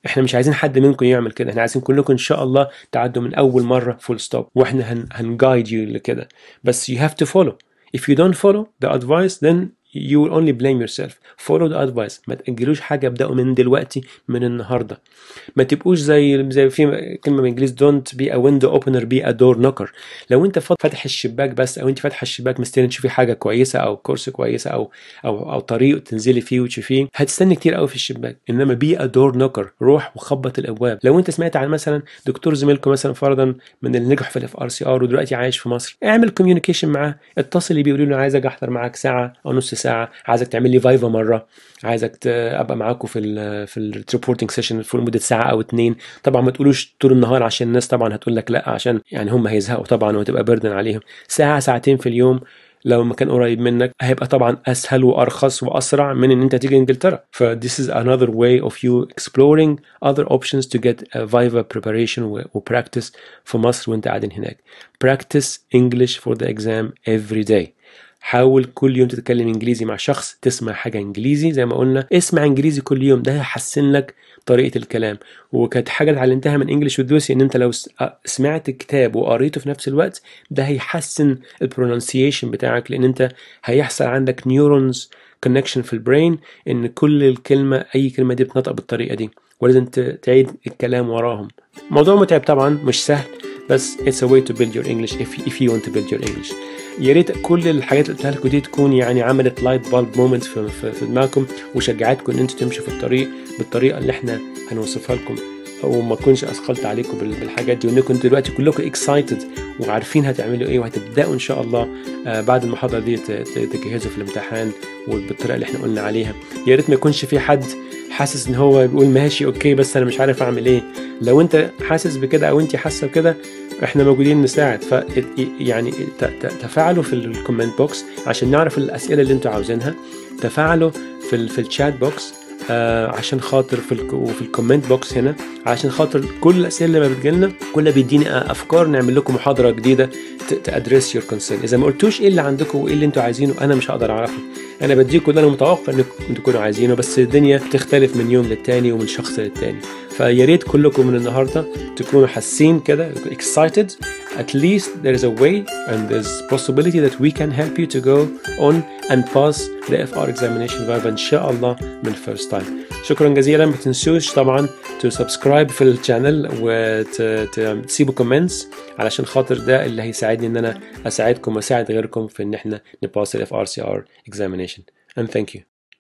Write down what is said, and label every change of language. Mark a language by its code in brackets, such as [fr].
[ar] احنا مش عايزين حد منكم يعمل كده، احنا عايزين كلكم ان شاء الله تعدوا من اول مرة فول ستوب، واحنا هنجايد يو لكده. [en] بس you have to follow. If you don't follow the advice then you will only blame yourself. Follow the advice. [ar] ما تأجلوش حاجة، ابدأوا من دلوقتي، من النهاردة. ما تبقوش زي في كلمة بالانجليزي [en] don't be a window opener be a door knocker. [ar] لو انت فاتح الشباك بس، او انت فاتح الشباك مستني تشوفي حاجة كويسة او كورس كويسة او طريق تنزلي فيه وتشوفيه، هتستني كتير قوي في الشباك. انما [en] be a door knocker، [ar] روح وخبط الابواب. لو انت سمعت عن مثلا دكتور زميلكم مثلا فرضا من اللي نجحوا في FRCR ودلوقتي عايش في مصر، اعمل كوميونيكيشن معاه، اتصلي بيه قولي له عايزك احضر معاك ساعة او نص ساعة، عايزك تعمل لي فايفا مرة، عايزك ابقى معاكم في الريبورتنج سيشن في مده ساعه او 2. طبعا ما تقولوش طول النهار عشان الناس طبعا هتقول لك لا، عشان يعني هم هيزهقوا طبعا وتبقى بردن عليهم. ساعه ساعتين في اليوم لو مكان قريب منك هيبقى طبعا اسهل وارخص واسرع من ان انت تيجي انجلترا. [en] ف this is another way of you exploring other options to get a Viva preparation و practice [ar] في مصر وانت قاعدين هناك. [en] Practice English for the exam every day. [ar] حاول كل يوم تتكلم انجليزي مع شخص، تسمع حاجه انجليزي زي ما قلنا، اسمع انجليزي كل يوم، ده هيحسن لك طريقه الكلام. وكانت حاجه اتعلمتها من انجلش ودوسي ان انت لو سمعت الكتاب وقريته في نفس الوقت ده هيحسن البرونانسيشن بتاعك، لان انت هيحصل عندك نيورونز كونكشن في البرين ان كل الكلمه اي كلمه دي بتنطق بالطريقه دي، ولازم تعيد الكلام وراهم. موضوع متعب طبعا، مش سهل، بس [en] it's a way to build your English if you want to build your English. [ar] يا ريت كل الحاجات اللي قلتها لكم دي تكون يعني عملت [en] light bulb moment [ar] في دماغكم وشجعتكم ان انتوا تمشوا في الطريق بالطريقه اللي احنا هنوصفها لكم، وما تكونش اثقلت عليكم بالحاجات دي، وانكم دلوقتي كلكم اكسايتد وعارفين هتعملوا ايه وهتبداوا ان شاء الله بعد المحاضره دي تجهزوا في الامتحان وبالطريقه اللي احنا قلنا عليها. يا ريت ما يكونش في حد حاسس ان هو بيقول ماشي اوكي بس انا مش عارف اعمل ايه. لو انت حاسس بكده او انت حاسه بكده احنا موجودين نساعد. ف يعني تفاعلوا في الكومنت بوكس عشان نعرف الاسئله اللي انتوا عاوزينها، تفاعلوا في الشات بوكس عشان خاطر في الكومنت بوكس هنا عشان خاطر كل الاسئله اللي بتجيلنا كلها بيديني افكار نعمل لكم محاضره جديده [en] To address your concern. [ar] اذا ما قلتوش ايه اللي عندكم وايه اللي انتوا عايزينه انا مش هقدر اعرفه، انا بديكم اللي انا متوقع انكم تكونوا عايزينه، بس الدنيا بتختلف من يوم للتاني ومن شخص للتاني. فيا ريت كلكم من النهارده تكونوا حاسين كده excited. [en] At least there is a way and there's possibility that we can help you to go on and pass the FR examination Viva [ar] ان شاء الله من [en] first time. [ar] شكرا جزيلا. ما تنسوش طبعا [en] to subscribe [ar] في الشانل وتسيبوا comments علشان خاطر ده اللي هيساعدني ان انا اساعدكم واساعد غيركم في ان احنا نباس ال FRCR examination. [en] And thank you.